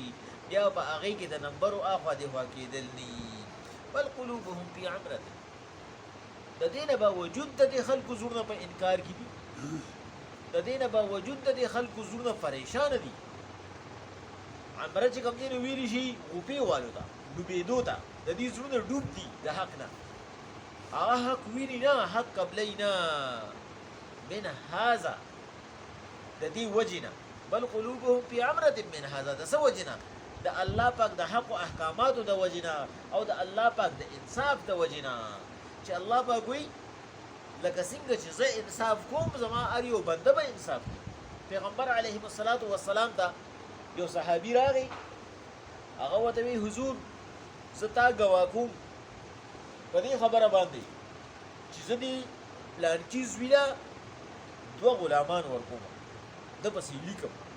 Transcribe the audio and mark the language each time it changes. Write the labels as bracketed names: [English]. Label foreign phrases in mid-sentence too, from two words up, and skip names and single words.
[Pashto] بیا په هغې کې د نمبرو اخوا دېخوا کېدل نه [Arabic] بل قلوبهم فی عمرة [Pashto] د دې نه باوجود د دې خلکو زړونه په انکار کې دي د دې نه باوجود د دې خلکو زړونه پریشانه دي عمره چې کوم دی نو ویلي شي غوپې والو ته ډوبېدو ته د دې زړونه ډوب دي د حق نه هغه حق ویني نه حق قبلی نه [Arabic] من هذا [Pashto] د دې وجې نه [Arabic] بل قلوبهم فی عمرة من هذا [Pashto] د څه وجې نه د الله پاک د حق و احکاماتو د وجې نه او د الله پاک د انصاف د وجې نه چې الله پاک وایي لکه څنګه چې زه انصاف کوم زما هر یو بنده به انصاف کوي پیغمبر [Arabic] علیهم الصلاة والسلام [Pashto] ته یو صحابي راغی هغه ورته وایي حضور زه تا ګواه کوم په دې خبره باندې چې زه دې پلانکي زوی له 2 غلامان ورکوم ده پسې لیکم